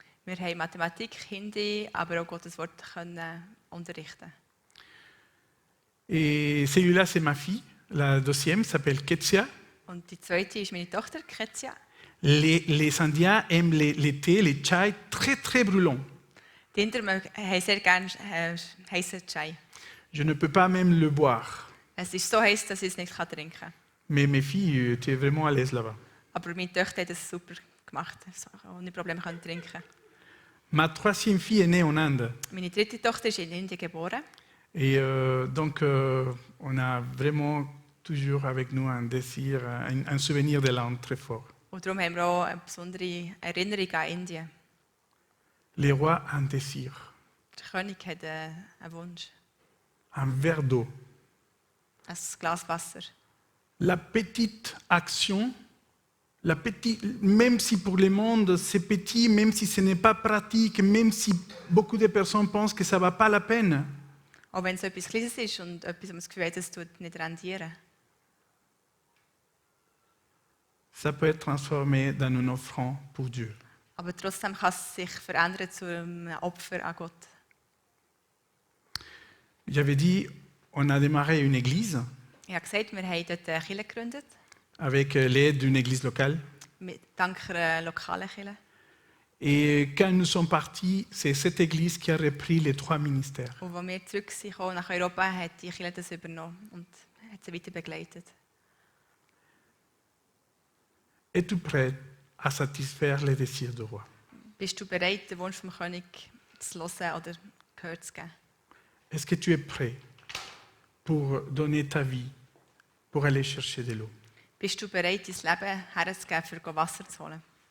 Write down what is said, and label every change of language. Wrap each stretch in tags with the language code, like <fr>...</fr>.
<de>Wir haben Mathematik, Hindi, aber auch Gottes Wort können unterrichten.</de> <fr>Et celui-là, c'est ma fille. La deuxième s'appelle Ketsia.</fr> <de>Und die zweite ist meine Tochter, Ketsia.</de> <fr>Les Indiens aiment les thés, les chais très très brûlants.</fr> <de>Die Inder haben sehr gerne heißen Chai.</de> <fr>Je ne peux pas même le boire.</fr> <de>Es ist so heiß, dass ich es nicht trinken kann.</de> <fr>Mais mes filles, tu es vraiment à l'aise là-bas.</fr> <de>Aber meine Tochter hat es super gemacht, ohne Probleme trinken.</de> <fr>Ma troisième fille est née en Inde.</fr> <de>Meine dritte Tochter ist in Indien geboren.</de> <fr>Et donc, on a vraiment toujours avec nous un désir, un souvenir de l'Inde très fort.</fr> <de>Und darum haben wir auch eine besondere Erinnerung an Indien.</de> <fr>Les rois ont un désir,</fr> <de>Der König hat einen Wunsch.</de> <fr>un verre d'eau.</fr> <de>Ein Glas Wasser.</de> <fr>La petite action, même si pour le monde c'est petit, même si ce n'est pas pratique, même si beaucoup de personnes pensent que ça ne va pas la peine,</fr> <de>Auch wenn es etwas Kleines ist und etwas, wo man das Gefühl hat, es tut nicht rendieren.</de> <fr>ça peut être transformé dans une offrande pour Dieu.</fr> <de>Aber trotzdem kann es sich verändern zu einem Opfer an Gott.</de> <fr>J'avais dit, on a démarré une église</fr> <de>Ich habe gesagt, wir haben dort eine Kirche gegründet,</de> <fr>avec l'aide d'une église locale.</fr> <de>dank einer lokalen Kirche.</de> <fr>Et quand nous sommes partis, c'est cette église qui a repris les 3 ministères.</fr> <de>Und als wir zurück sind nach Europa, hat die Kirche das übernommen und hat sie weiter begleitet.</de> <fr>Es-tu prêt à satisfaire les désirs du roi?</fr> <de>Bist du bereit, den Wunsch vom König zu hören oder Gehör zu geben?</de> <fr>Est-ce que tu es prêt pour donner ta vie, pour aller chercher de l'eau?</fr> <de>Bist du bereit, dein Leben herzugeben, für Wasser zu holen?</de>